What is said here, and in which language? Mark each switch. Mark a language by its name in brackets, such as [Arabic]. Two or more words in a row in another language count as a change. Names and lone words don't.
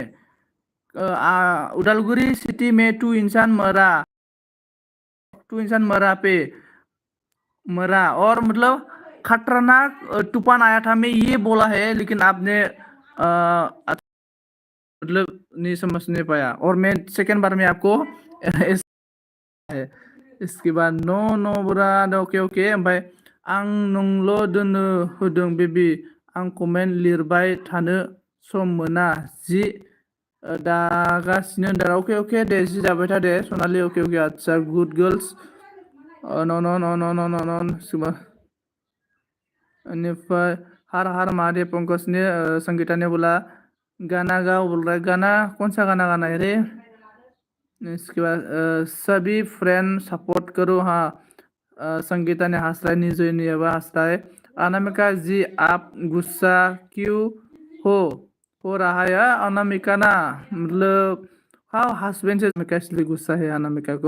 [Hindi] उदालगुरी सिटी में 2 इंसान मरा पे मरा, और मतलब खतरनाक तूफान आया था, मैं ये बोला है। लेकिन आपने मतलब नहीं समझने पाया, और मैं सेकेंड बार में आपको है। इसके बाद [English] no no [Hindi] बुरा [English] okay okay. [Bodo] ओमफ्राय आं नोंल' दोननो होदों बेबी, आं कमेन्ट लिरबाय थानो सम मोना, जि दागासिनो दा। [English] okay okay [Bodo] दे, जि दाबाय था दे सनालि। [English] okay okay [Bodo] आच्छा [English] good girls. [Bodo] न बेनिफ्राय [Hindi] हर हर महादेव पंकज ने संगीता ने बोला गाना गाओ बोल रहा है। गाना कौन सा गाना गाना है रे? इसके बाद सभी फ्रेंड सपोर्ट करो, हाँ। संगीता ने हंस रहा है, निजो ने हंस रहा है। अनामिका जी आप गुस्सा क्यों हो रहा है अनामिका ना, मतलब हाँ हस्बैंड से अनामिका इसलिए गुस्सा है अनामिका को।